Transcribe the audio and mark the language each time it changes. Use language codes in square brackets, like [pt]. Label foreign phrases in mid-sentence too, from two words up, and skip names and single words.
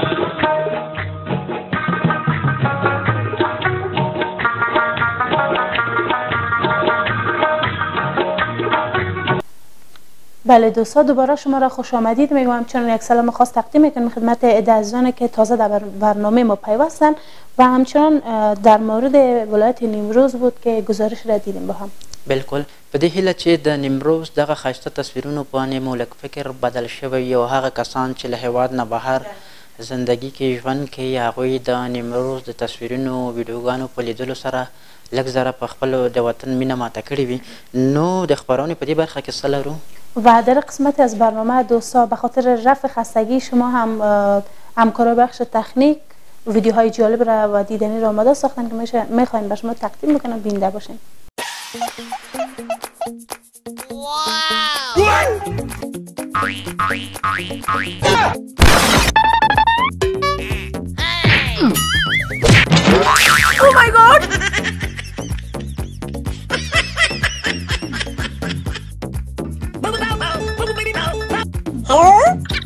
[fa] بله دوستان، دوباره شما را خوش آمدید میگم. همچنان یک سلام خاص تقدیم میکنم خدمت عزیزانی که تازه در برنامه ما پیوستن و همچنان در مورد ولایت نیمروز بود که گزارش را دیدیم با هم. [ps] بالکل په دې هیله چې د نیمروز دغه ښایسته تصویرونو باندې مو لږ فکر بدل شوی او هغه کسان چې له هیواد نه بهر زندگی کې ژوند کوي هغوی د نیمروز د تصویرونو ویډیوګانو په لیدلو سره لږ ذره په خپلو د وطن مینه ماته کړې وي. نو د خپرونې په دې برخه کې څه لرو؟ [fa] و در قسمت از برنامه دوستا به خاطر رفع خستگی شما هم همکارای بخش تکنیک ویدیوهای جالب را و دیدنی را آماده ساختن که میخوایم به شما تقدیم بکنم، بیننده باشین. [en] Oh my god! Hello?